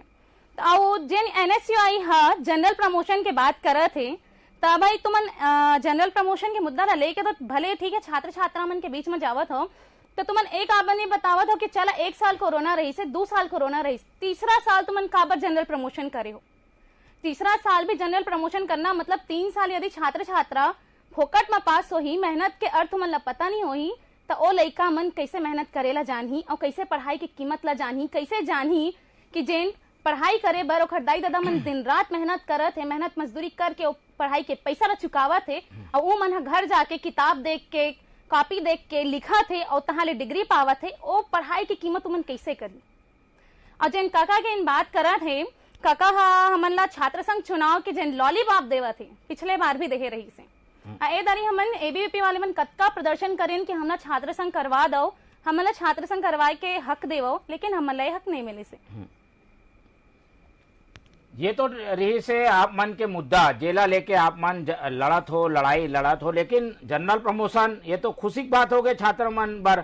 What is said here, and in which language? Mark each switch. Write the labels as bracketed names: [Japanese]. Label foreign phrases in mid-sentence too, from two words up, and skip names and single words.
[Chhattisgarhi] तो जेन एनएसयूआई हा जनरल प्रमोशन के बात करत थे, तब भाई तुमन जनरल प्रमोशन के मुद्दा ला लेके तो भले ठीक है छात्र छात्रा मन के बीच में जावत हो, तो तुमन एक आपन बतावत हो कि चला 1 साल कोरोना रही से, 2 साल कोरोना रही, तीसरा साल तुमन काबर जनरल प्रमोशन करे हो? तीसरा साल भी जनरल प्रमोशन करना मतलब 3 साल यदि छात्र छात्रा फोकट में पास हो ही, मेहनत के अर्थ मन ला पता नहीं हो ही, तो ओ लइका मन कैसे मेहनत करेला जानही और कैसे पढ़ाई की कीमत ला जानही, कैसे जानही कि जेन पढ़ाई करे बर ओखर दाई दादा मन दिन रात मेहनत करत है, मेहनत मजदूरी करके ओ पढ़ाई के पैसा ला चुकावत है, और वो मन घर जाके किताब देख के, कॉपी देख के लिखत है और तहां ले डिग्री पावत है, ओ पढ़ाई की कीमत तुमन कैसे करी? और जेन काका के इन बात करत है, काका हमन ला छात्र संघ चुनाव के जेन लॉलीपॉप देवत है, पिछले बार भी देखे रही से ए दारी हमन एबीवीपी वाले मन कतका प्रदर्शन करेन कि हमला छात्र संघ करवा दो, हमला छात्र संघ करवाए के हक देवो, लेकिन हमला हक नहीं मिले से। ये तो रही से आप मन के मुद्दा जेला लेके आप मन लड़ाई लड़त हो, लेकिन जनरल प्रमोशन ये तो खुशी की बात हो गई छात्र मन बर।